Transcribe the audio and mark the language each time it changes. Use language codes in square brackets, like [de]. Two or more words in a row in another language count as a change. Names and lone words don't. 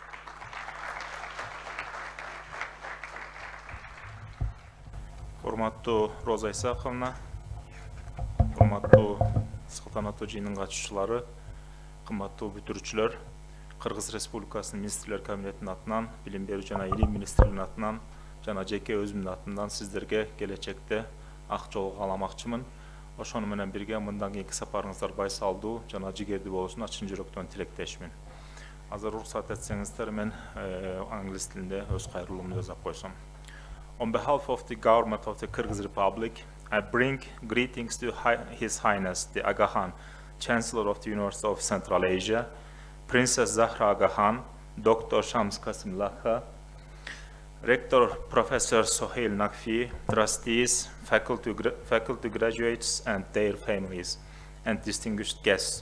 [ky] Урматтуу Роза Исаковна, урматтуу салтанаттуу жыйындын катышуучулары, кымбаттуу бүтүрүүчүлөр, Кыргыз Республикасынын Министрлер Кабинетинин атынан, Билим берүү жана Илим Министрлигинин атынан жана жеке өзүмдүн атынан сиздерге келечекте ак жол кааламакчымын. Ошону менен бирге мындан кийинки сапарыңыздар байсалдуу жана жигердүү болушуна чын жүрөктөн тилектешмин. Азыр уруксат этсеңиздер, мен англис тилинде өз кайрылуумду жазып койсом. [en] On behalf of the government of the Kyrgyz Republic, I bring greetings to His Highness the Aga Khan, Chancellor of the University of Central Asia, Princess Zahra Aga Khan, Dr. Shams Qasim Lakha, Rector Professor Sohail Nakfi, trustees, faculty graduates and their families, and distinguished guests.